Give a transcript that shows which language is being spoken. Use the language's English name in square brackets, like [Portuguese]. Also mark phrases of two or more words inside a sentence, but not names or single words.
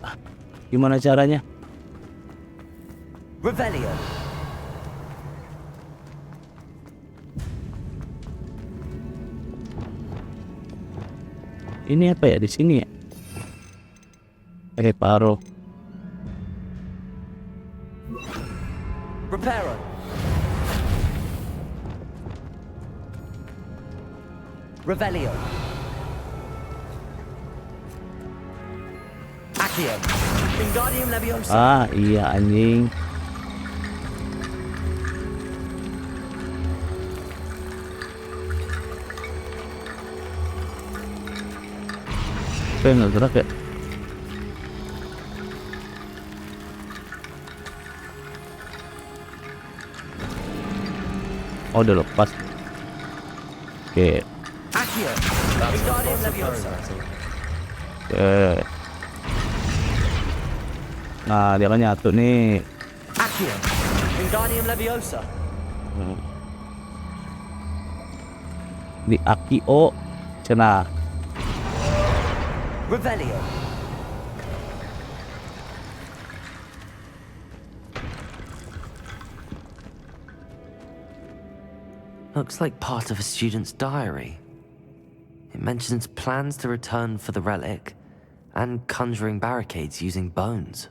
[Indonesian] Gimana caranya? Revelio. Ini apa ya di sini ya? Paro. Reparo. Revelio. Accio. Wingardium Leviosa. Ah iya anjing. Kok nggak gerak ya? Oh udah lepas. Oke. Accio. Wingardium Leviosa. Oke. Nah dia kan nyatu nih. Accio. Wingardium Leviosa. Di Akio cenah. Revelio. [English] Looks like part of a student's diary. It mentions plans to return for the relic and conjuring barricades using bones.